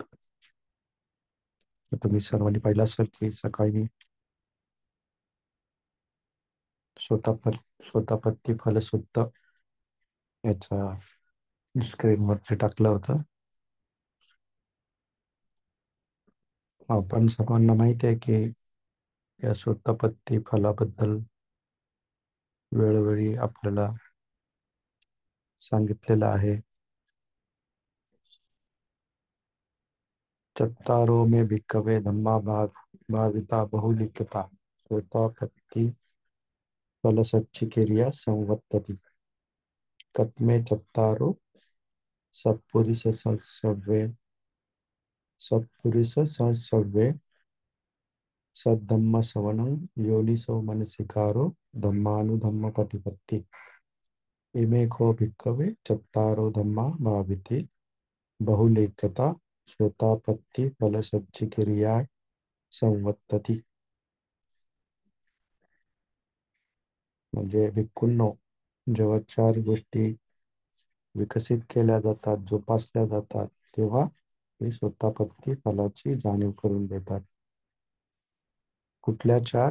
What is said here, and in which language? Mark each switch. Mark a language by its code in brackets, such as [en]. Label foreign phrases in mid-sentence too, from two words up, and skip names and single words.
[mr] तर तुम्ही सर्वांनी पाहिलं असेल की सकाळी मी स्वतः स्वतःपत्ती फलसूत्र याचा स्क्रीनवरती टाकलं होतं. आपण सर्वांना माहिती आहे की या स्वतःपत्ती फलाबद्दल वेळोवेळी आपल्याला सांगितलेलं आहे. [pi] चत्तारो में भिक्खवे धम्मा भाविता बहुलिखिता स्वतःपत्ती फलसच्चिकिर्या संवर्तति कत्मे चत्तारो सत्पुरुष संसव्वे सद्धम्म सवनं योनिसो मनसिकारो धम्मानुधम्म पटिपत्ति इमे को भिक्खवे चत्तारो धम्मा भाविते बहुलेखता स्वतापत्ती फलसज्जिक्रिया संवर्तती. [mr] म्हणजे भिक्खूंनो, जेव्हा चार गोष्टी विकसित केल्या जातात, जोपासल्या जातात, तेव्हा ते स्वतापत्ती फलाची जाणीव करून देतात. कुठल्या चार?